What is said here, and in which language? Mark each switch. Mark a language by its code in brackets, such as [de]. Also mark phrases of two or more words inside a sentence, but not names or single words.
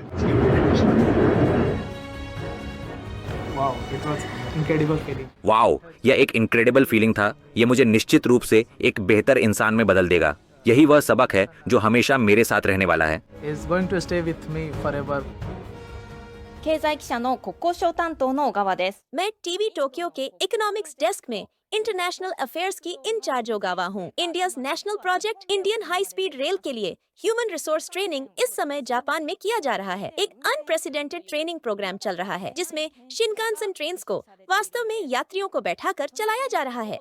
[hi] वाओ, यह एक [en] incredible feeling [hi] था। यह मुझे निश्चित रूप से एक बेहतर इंसान में बदल देगा। यही वह सबक है जो हमेशा मेरे साथ रहने वाला है। [en] is going to stay with me forever. [ja] 経済記者の国交省担当の小川です。 [hi] मैं टीवी टोक्यो के [en] economics desk [hi] में [en] international affairs [hi] की इंचार्ज ओगावा हूँ। [en] India's national project Indian high speed rail [hi] के लिए [en] human resource training [hi] इस समय जापान में किया जा रहा है। एक [en] unprecedented training program [hi] चल रहा है, जिसमें शिनकानसेन ट्रेन्स को वास्तव में यात्रियों को बैठाकर चलाया जा रहा है।